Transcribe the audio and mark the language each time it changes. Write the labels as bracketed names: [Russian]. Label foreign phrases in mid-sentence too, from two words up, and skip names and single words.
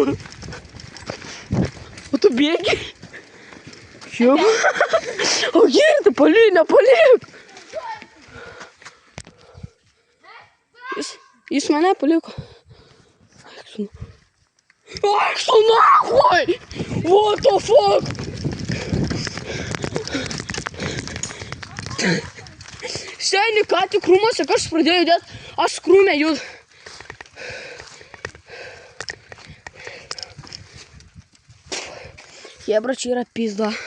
[Lithuanian] O tu bėgi? Jau. O girdi, palik, nepalik. Jis mane paliko. Eik tu nachui! [English] What the fuck? [Lithuanian] Seni, ką tik krūmuose kažkas pradėjo judėti, aš krūmę judu. Jebra, čia yra pizda.